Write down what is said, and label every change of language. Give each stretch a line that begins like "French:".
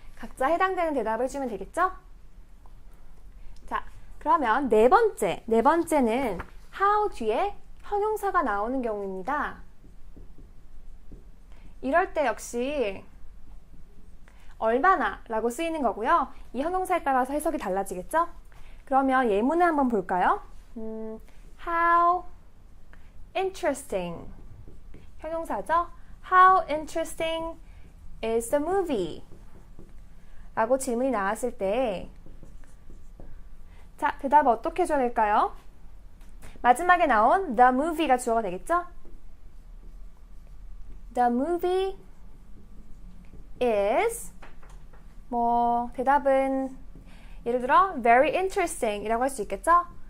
Korean: 각자 해당되는 대답을 해주면 되겠죠? 자, 그러면 네 번째는 how 뒤에 형용사가 나오는 경우입니다. 이럴 때 역시 얼마나 라고 쓰이는 거고요. 이 형용사에 따라서 해석이 달라지겠죠? 그러면 예문을 한번 볼까요?
English: How interesting
Korean: 형용사죠?
English: How interesting is the movie?
Korean: 라고 질문이 나왔을 때 자, 대답을 어떻게 해줘야 될까요? 마지막에 나온 the movie가 주어가 되겠죠?
English: The movie is
Korean: 대답은 예를 들어
English: very interesting
Korean: 이라고 할 수 있겠죠?